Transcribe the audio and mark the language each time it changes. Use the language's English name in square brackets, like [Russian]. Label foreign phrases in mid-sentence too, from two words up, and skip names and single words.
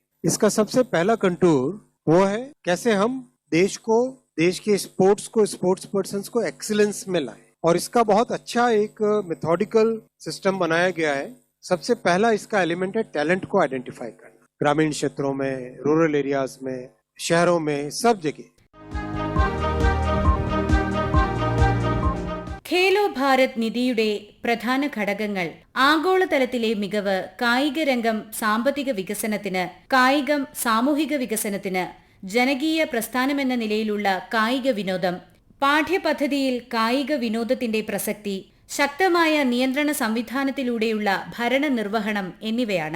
[Hindi] इसका सबसे पहला कंटूर वो है कैसे हम देश के स्पोर्ट्स को, [English] sports persons [Hindi] को एक्सीलेंस में लाएं. और इसका बहुत अच्छा एक [English] methodical system [Hindi] बनाया गया है. सबसे पहला इसका एलिमेंट है टैलेंट को आइडेंटिफाई करना. ग्रामीण क्षेत्रों में, [English] rural areas [Hindi] में, शहरों में, सब जगह. [Malayalam] ഖേലോ ഭാരത് നിധിയുടെ പ്രധാന ഘടകങ്ങൾ ആഗോളതലത്തിലെ മികവ്, കായിക രംഗം സാമ്പത്തിക വികസനത്തിന്, കായികം സാമൂഹിക വികസനത്തിന്, ജനകീയ പ്രസ്ഥാനമെന്ന നിലയിലുള്ള കായിക വിനോദം, പാഠ്യപദ്ധതിയിൽ കായിക വിനോദത്തിന്റെ പ്രസക്തി, ശക്തമായ നിയന്ത്രണ സംവിധാനത്തിലൂടെയുള്ള ഭരണനിർവഹണം എന്നിവയാണ്.